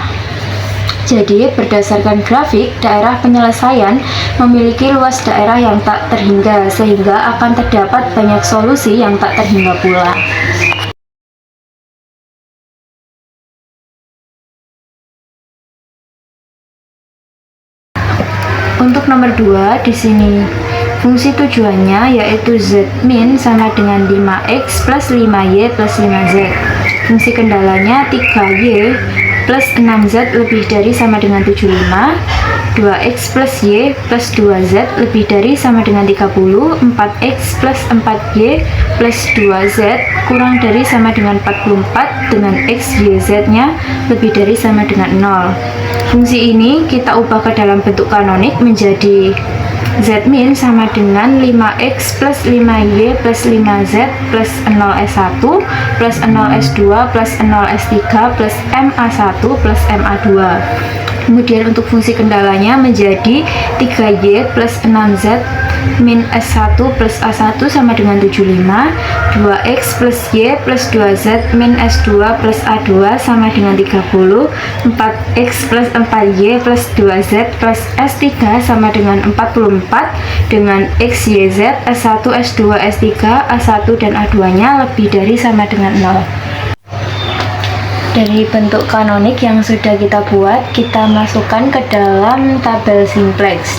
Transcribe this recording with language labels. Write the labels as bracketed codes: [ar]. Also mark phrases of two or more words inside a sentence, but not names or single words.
[id] Jadi, berdasarkan grafik, daerah penyelesaian memiliki luas daerah yang tak terhingga, sehingga akan terdapat banyak solusi yang tak terhingga pula. Untuk nomor 2, di sini fungsi tujuannya yaitu Z min sama dengan 5X plus 5Y plus 5Z. Fungsi kendalanya 3Y plus 6Z lebih dari sama dengan 75, 2X plus Y plus 2Z lebih dari sama dengan 30, 4X plus 4Y plus 2Z kurang dari sama dengan 44 dengan X, Y, Z-nya lebih dari sama dengan 0. Fungsi ini kita ubah ke dalam bentuk kanonik menjadi Z min sama dengan 5X plus 5Y plus 5Z plus 0S1 plus 0S2 plus 0S3 plus MA1 plus MA2. Kemudian untuk fungsi kendalanya menjadi 3Y plus 6Z min S1 plus A1 sama dengan 75, 2X plus Y plus 2Z min S2 plus A2 sama dengan 30, 4X plus 4Y plus 2Z plus S3 sama dengan 44, dengan X, Y, Z, S1, S2, S3, A1 dan A2 nya lebih dari sama dengan 0. Dari bentuk kanonik yang sudah kita buat, kita masukkan ke dalam tabel simplex.